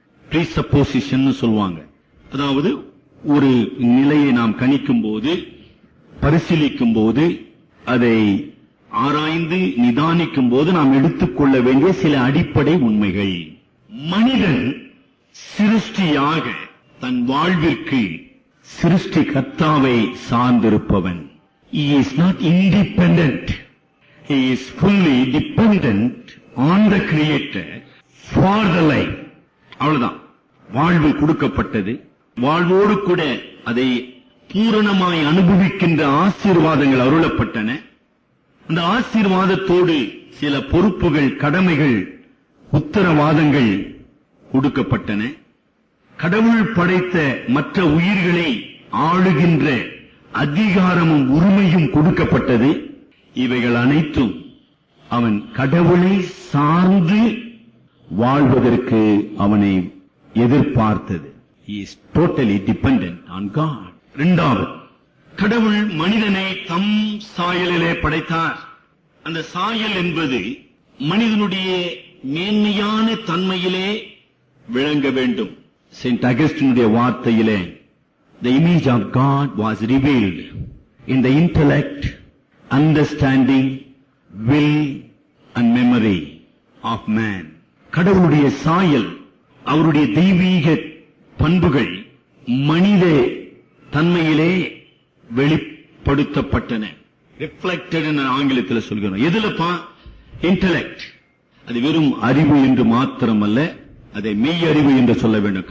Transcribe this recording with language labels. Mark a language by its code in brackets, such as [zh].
[ta] பிரீசப்போசிஷன் சொல்லுவாங்க. அதாவது ஒரு நிலையை நாம் கணிக்கும் போது, பரிசீலிக்கும் போது, அதை ஆராய்ந்து நிதானிக்கும் போது நாம் எடுத்துக்கொள்ள வேண்டிய சில அடிப்படை உண்மைகள். மனிதன் சிருஷ்டியாக தன் வாழ்விற்கு சிருஷ்டி கர்த்தாவை சார்ந்திருப்பவன். [en] He is not independent. He is fully dependent on the Creator for the life. [ta] அவ்வளவுதான். வாழ்வு கொடுக்கப்பட்டது, வாழ்வோடு கூட அதை பூரணமாய் அனுபவிக்கின்ற ஆசீர்வாதங்கள் அருளப்பட்டன. அந்த ஆசீர்வாதத்தோடு சில பொறுப்புகள், கடமைகள், உத்தரவாதங்கள் கொடுக்கப்பட்டன. கடவுள் படைத்த மற்ற உயிர்களை ஆளுகின்ற அதிகாரமும் உரிமையும் கொடுக்கப்பட்டது. இவைகள் அனைத்தும் அவன் கடவுளை சார்ந்து வாழ்வதற்கு அவனை எதிர்பார்த்தது. [en] He is totally dependent on God. [ta] இரண்டாவது, கடவுள் மனிதனை தம் சாயலிலே படைத்தார். அந்த சாயல் என்பது மனிதனுடைய மேன்மையான தன்மையிலே விளங்க வேண்டும். செயின்ட் அகஸ்டினுடைய வார்த்தையிலே, [en] the image of God was revealed in the intellect, understanding, will and memory of man. [ta] கடவுளுடைய சாயல், அவருடைய தெய்வீக பண்புகள் மனித தன்மையிலே வெளிப்படுத்தப்பட்டன. ரிஃப்ளெக்டட் என ஆங்கிலத்தில் சொல்கிறோம். எதுலப்பா? இன்டெலெக்ட். அது வெறும் அறிவு என்று மாத்திரமல்ல, அதை மெய் அறிவு என்று சொல்ல வேண்டும்.